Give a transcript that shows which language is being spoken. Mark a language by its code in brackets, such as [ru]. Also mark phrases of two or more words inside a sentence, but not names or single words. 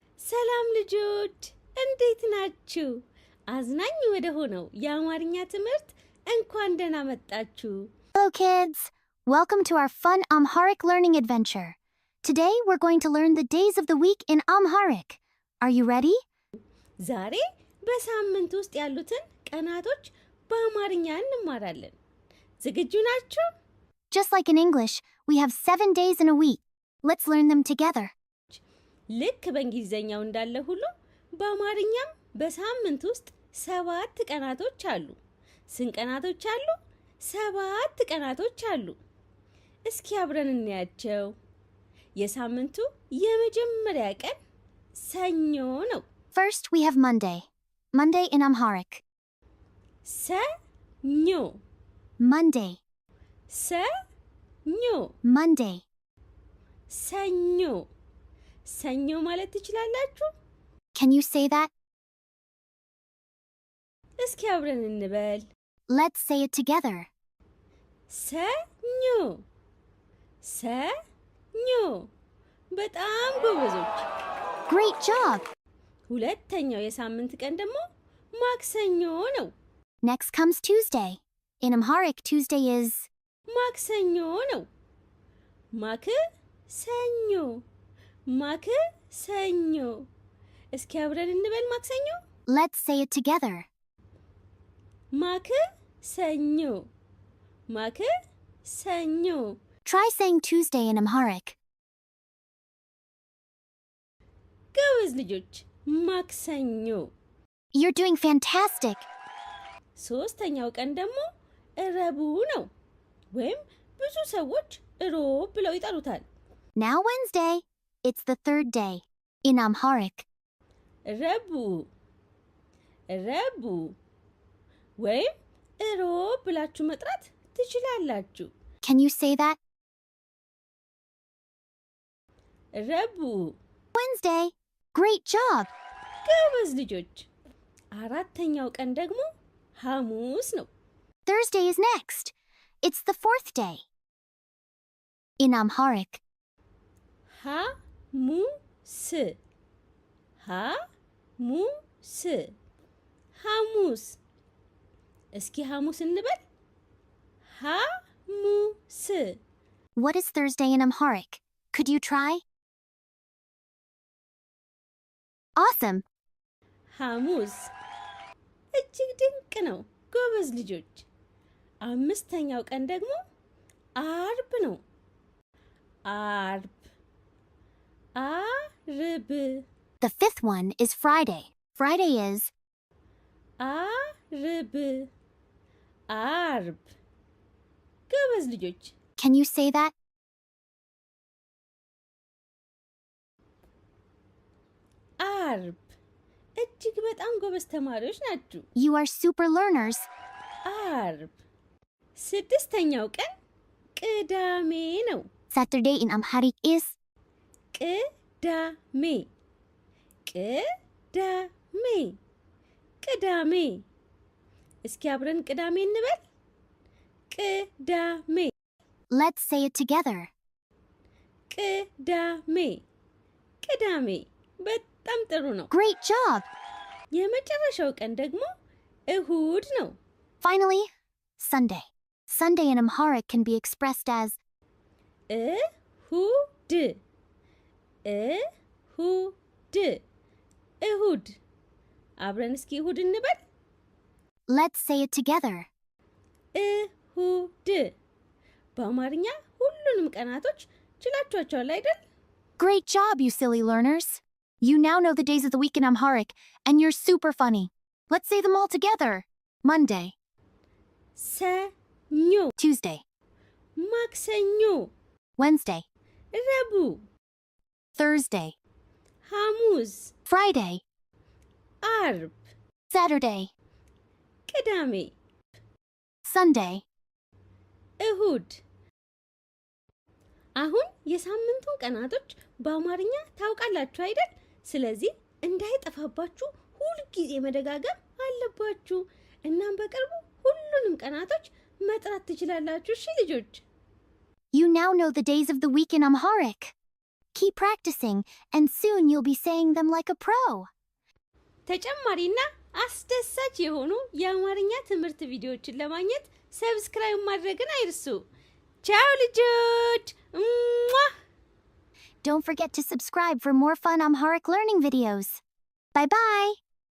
[am] ሰላም ልጆች እንዴት ናችሁ? አዝናኝ ወደ ሆነው የአማርኛ ትምህርት እንኳን ደህና መጣችሁ። [en] Hello kids! Welcome to our fun Amharic learning adventure. Today we're going to learn the days of the week in Amharic. Are you ready? [am] ዛሬ በሳምንት ውስጥ ያሉትን ቀናቶች በአማርኛ እንማራለን። ዝግጁ ናችሁ? [en] Just like in English, we have 7 days in a week. Let's learn them together. [am] ልክ በእንግሊዘኛው እንዳለ ሁሉ በአማርኛም በሳምንት ውስጥ 7 ቀናቶች አሉ። ስንት ቀናቶች አሉ? 7 ቀናቶች አሉ። እስኪ አብረን እናያቸው። የሳምንቱ የመጀመሪያ ቀን ሰኞ ነው። [en] First, we have Monday. Monday in Amharic. [am] ሰኞ [en] Monday. [am] ሰኞ [en] Monday. [am] ሰኞ ሰኞ ማለት ትችላላችሁ? [en] Can you say that? [am] እስኪ አብረን እንበል። [en] Let's say it together. [am] ሰኞ ሰኞ። በጣም ጎበዞች። [en] Great job! [am] ሁለተኛው የሳምንት ቀን ደግሞ ማክሰኞ ነው። [en] Next comes Tuesday. In Amharic, Tuesday is [am] ማክሰኞ ነው። ማክሰኞ ማክሰኞ። እስኪ አብረን እንበል ማክሰኞ። [en] Let's say it together. [am] ማክሰኞ ማክሰኞ። [en] Try saying Tuesday in Amharic. [am] ጎበዝ ልጆች። ማክሰኞ። [en] You're doing fantastic. [am] ሶስተኛው ቀን ደግሞ ረቡዕ ነው፣ ወይም ብዙ ሰዎች ሮብ ብለው ይጠሩታል። [en] Now Wednesday. It's the third day. In Amharic. [am] ረቡዕ ረቡዕ ወይም ሮብ ብላችሁ መጥራት ትችላላችሁ። [en] Can you say that? [am] ረቡዕ [en] Wednesday. Great job! [am] ጎበዝ ልጆች። አራተኛው ቀን ደግሞ ሐሙስ ነው። [en] Thursday is next. It's the fourth day. In Amharic. [am] ሐሙስ ሐሙስ ሐሙስ። እስኪ ሐሙስ እንበል። ሐሙስ። [en] What is Thursday in Amharic? Could you try? Awesome! [am] ሐሙስ እጅግ ድንቅ ነው። ጎበዝ ልጆች። አምስተኛው ቀን ደግሞ አርብ ነው። አርብ አርብ። [en] The fifth one is Friday. Friday is [am] አርብ አርብ። ጎበዝ ልጆች። [en] Can you say that? [am] አርብ። እጅግ በጣም ጎበዝ ተማሪዎች ናችሁ። [en] You are super learners. [am] አርብ። ስድስተኛው ቀን ቅዳሜ ነው። [en] Saturday in Amharic is [am] ቅዳሜ ቅዳሜ ቅዳሜ። እስኪ አብረን ቅዳሜ እንበል። ቅዳሜ [en] Let's say it together. [am] ቅዳሜ ቅዳሜ። በጣም ጥሩ ነው። [en] Great job! [am] የመጨረሻው ቀን ደግሞ እሁድ ነው። [en] Finally, Sunday. Sunday in Amharic can be expressed as [am] እሁድ እሁድ እሁድ። አብረን እስኪ እሁድ እንበል። [en] Let's say it together. [am] እሁድ። በአማርኛ ሁሉንም ቀናቶች ችላችኋቸዋል አይደል? [en] Great job, you silly learners! You now know the days of the week in Amharic, and you're super funny. Let's say them all together. Monday. [am] ሰኞ [en] Tuesday. [am] ማክሰኞ [en] Wednesday. [am] ረቡዕ [en] Thursday. [am] ሐሙስ [en] Friday. [am] አርብ [en] Saturday. [am] ቅዳሜ [en] Sunday. [am] እሁድ። አሁን የሳምንቱን ቀናቶች በአማርኛ ታውቃላችሁ አይደል? ስለዚህ እንዳይጠፋባችሁ ሁልጊዜ መደጋገም አለባችሁ። እናም በቅርቡ ሁሉንም ቀናቶች መጥራት ትችላላችሁ። እሺ ልጆች? [en] You now know the days of the week in Amharic. Keep practicing, and soon you'll be saying them like a pro. [am] ተጨማሪና አስደሳች የሆኑ የአማርኛ ትምህርት ቪዲዮዎችን ለማግኘት ሰብስክራይብ ማድረግን አይርሱ። ቻው ልጆች! [en] Don't forget to subscribe for more fun Amharic learning videos. Bye-bye!